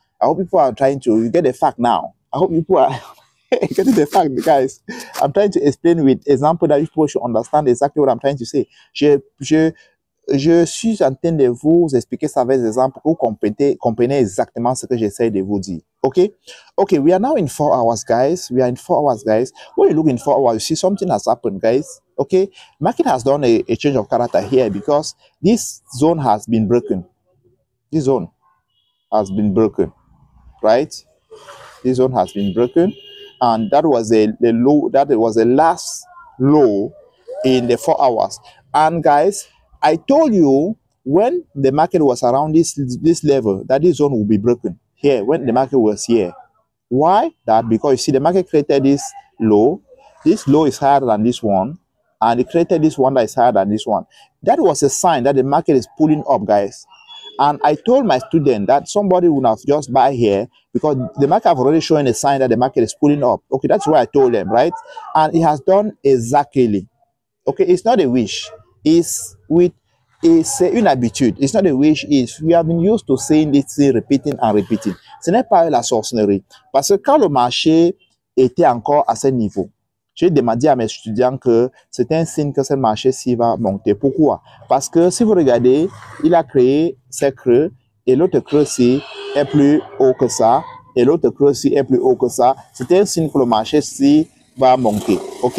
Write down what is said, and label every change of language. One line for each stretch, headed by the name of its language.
English: I hope people are trying to, you get the fact now. I hope people are getting the fact, guys. I'm trying to explain with example that people should understand exactly what I'm trying to say.
French: Je suis en train de vous expliquer ça avec des exemples pour que vous comprenez exactement ce que j'essaie de vous dire.
English: Okay? Okay, we are now in 4 hours, guys. We are in 4 hours, guys. When you look in 4 hours, you see something has happened, guys. Okay? Market has done a change of character here because this zone has been broken. This zone has been broken, right? This zone has been broken. And that was the low, that was the last low in the 4 hours. And guys, I told you when the market was around this level, that this zone will be broken here when the market was here. Why? That because you see the market created this low. This low is higher than this one, and it created this one that is higher than this one. That was a sign that the market is pulling up, guys. And I told my student that somebody would have just buy here because the market have already shown a sign that the market is pulling up. Okay, that's why I told them, right? And it has done exactly. Okay, it's not a wish. It's
French: une habitude.
English: It's not a wish. We have been used to saying this, repeating and repeating.
French: Ce n'est pas la sorcellerie. Parce que quand le marché était encore à ce niveau, j'ai demandé à mes étudiants que c'est un signe que ce marché-ci va monter. Pourquoi? Parce que si vous regardez, il a créé ces creux et l'autre creux-ci est plus haut que ça, et l'autre creux-ci est plus haut que ça, c'est un signe que le marché-ci va monter. OK?